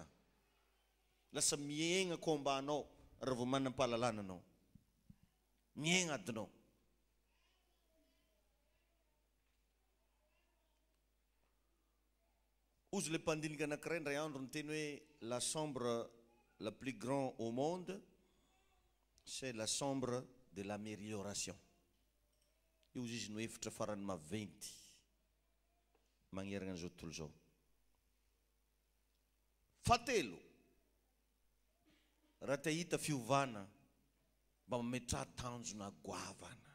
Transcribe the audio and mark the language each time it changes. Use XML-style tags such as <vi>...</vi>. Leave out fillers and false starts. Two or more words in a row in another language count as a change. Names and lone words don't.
<mg>Lasa miegna kombanao raha vao manam-pahalalana anao. Miegna adinao. Ozy le mpandinika anankiray ndray andro niteny hoe</mg> <fr>la chambre la plus grande au monde, c'est la chambre de l'amélioration.</fr> <mg>Io izy no efitra farany maventy magnerana an'izao tontolo zao. Fahatelo, raha te hita fiovana mba mametraha tanjona goavana.</mg>